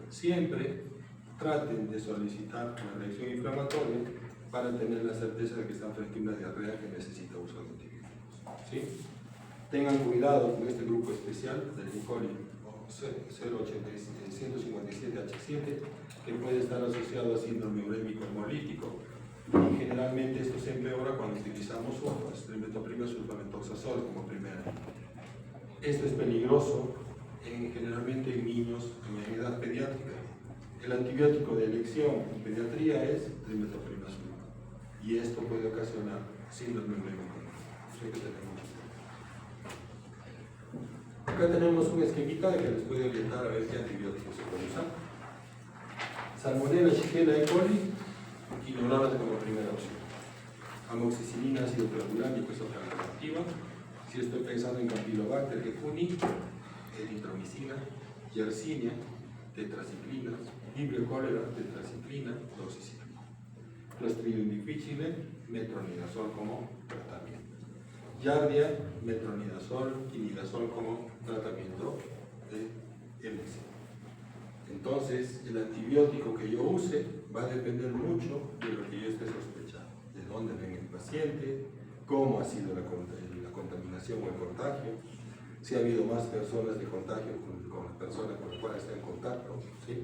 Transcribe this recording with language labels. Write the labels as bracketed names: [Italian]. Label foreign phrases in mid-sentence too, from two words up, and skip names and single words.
[Spanish] Siempre traten de solicitar una reacción inflamatoria para tener la certeza de que están frente a una diarrea que necesita uso de antibióticos, ¿sí? Tengan cuidado con este grupo especial del E. coli 157H7, que puede estar asociado a síndrome urémico hemolítico. Y generalmente esto se empeora cuando utilizamos sulfas, metoprimia sulfamethoxazol como primera. Esto es peligroso generalmente en niños en edad pediátrica. El antibiótico de elección en pediatría es metoprimia sulfa. Y esto puede ocasionar síndrome urémico hemolítico. Hay que tener mucho cuidado. Acá tenemos un esquemita que les puede orientar a ver qué antibióticos se puede usar. Salmonella, Shigella, E. coli y quinolonas como primera opción. Amoxicilina, ácido clavulónico es otra alternativa. Si estoy pensando en Campylobacter jejuni, eritromicina, yersinia, tetraciclina, Vibrio cólera, tetraciclina, doxiciclina. Clostridium difficile, metronidazol como tratamiento. Giardia, metronidazol, imidazol como tratamiento de MS. Entonces, el antibiótico que yo use va a depender mucho de lo que yo esté sospechando, de dónde venga el paciente, cómo ha sido la contaminación o el contagio, si ha habido más personas de contagio con las personas con las cuales está en contacto, ¿sí?